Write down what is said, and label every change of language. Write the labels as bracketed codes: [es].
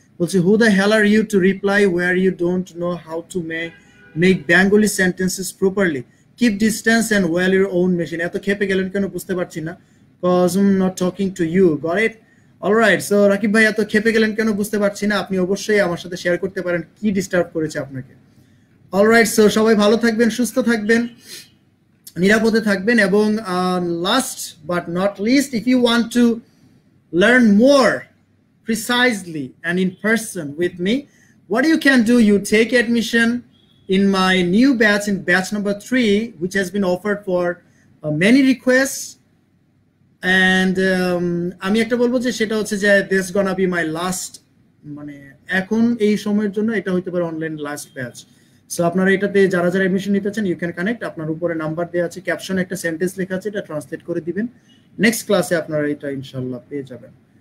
[en] বলছে who the hell are you to reply where you don't know how to make Bengali sentences properly, keep distance and oil your own machine. [bn] এত খেপে গেলেন কেন বুঝতে পারছি না, [en] Cause I am not talking to you, got it? [bn] Alright, so Rakib ভাই এত খেপে গেলেন কেন বুঝতে পারছি না, আপনি অবশ্যই আমার সাথে শেয়ার করতে পারেন কি ডিস্টার্ব করেছে আপনাকে। [en] alright, so [bn] সবাই ভালো থাকবেন, সুস্থ থাকবেন, নিরাপদে থাকবেন, এবং [en] Last but not least, if you want to learn more precisely and in person with me, what you can do, you take admission in my new batch, in batch number 3, which has been offered for many requests. [bn] And আমি একটা বলবো যে সেটা হচ্ছে যে [en] this gonna be my last, [bn] মানে এখন এই সময়ের জন্য এটা হইতে পারে অনলাইন লাস্ট ব্যাচ। সো আপনারা এটাতে যারা যারা এডমিশন নিতে চান, [en] You can connect. [bn] আপনার উপরে নাম্বার দেওয়া আছে, ক্যাপশনে একটা সেন্টেন্স লেখা আছে, এটা ট্রান্সলেট করে দিবেন, নেক্সট ক্লাসে আপনারা এটা ইনশাল্লাহ পেয়ে যাবেন।